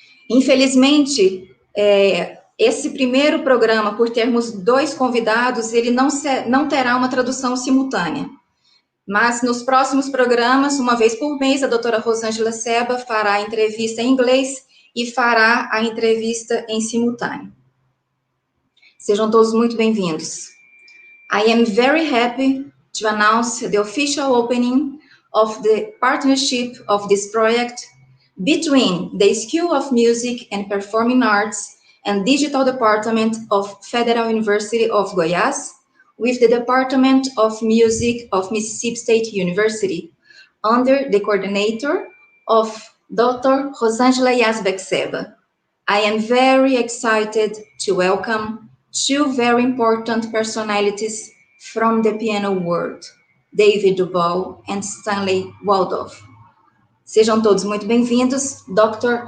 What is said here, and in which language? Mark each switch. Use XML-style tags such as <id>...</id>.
<pt>Infelizmente, esse primeiro programa, por termos dois convidados, ele não terá uma tradução simultânea. Mas nos próximos programas, uma vez por mês, a doutora Rosângela Seba fará a entrevista em inglês e fará a entrevista em simultâneo. Sejam todos muito bem-vindos.</pt> <en>I am very happy to announce the official opening of the partnership of this project between the School of Music and Performing Arts and Digital Department of Federal University of Goiás with the Department of Music of Mississippi State University under the coordinator of Dr. Rosângela Yazbek-Seba. I am very excited to welcome two very important personalities from the piano world, Dubal and Stanley Waldoff.</en> <pt>Sejam todos muito bem-vindos, Dr.</pt>